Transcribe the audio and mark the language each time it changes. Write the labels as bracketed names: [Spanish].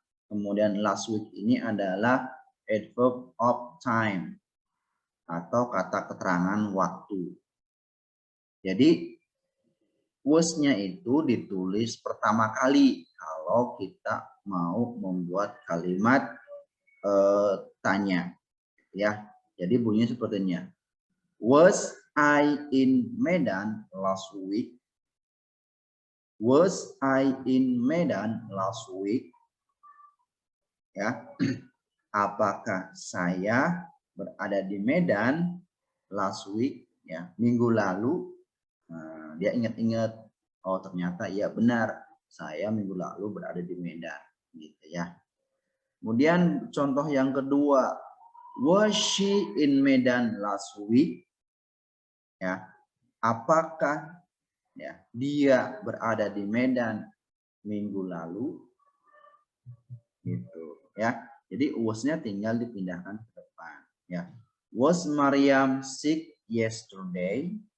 [Indonesian] Kemudian [English] last week [Indonesian] ini adalah [English] adverb of time [Indonesian] atau kata keterangan waktu. Jadi was-nya itu ditulis pertama kali kalau kita mau membuat kalimat tanya ya. Jadi bunyinya sepertinya, [English] was I in Medan last week? Was I in Medan last week? [Indonesian] Ya, apakah saya berada di [English] Medan last week? [Indonesian] Ya, minggu lalu. Nah, dia ingat-ingat, oh ternyata iya benar, saya minggu lalu berada di Medan, gitu ya. Kemudian contoh yang kedua, [English] was she in Medan last week? [Indonesian] Ya, apakah ya dia berada di Medan minggu lalu? Gitu ya. Jadi was-nya tinggal dipindahkan ke depan ya. [English] Was Maryam sick yesterday?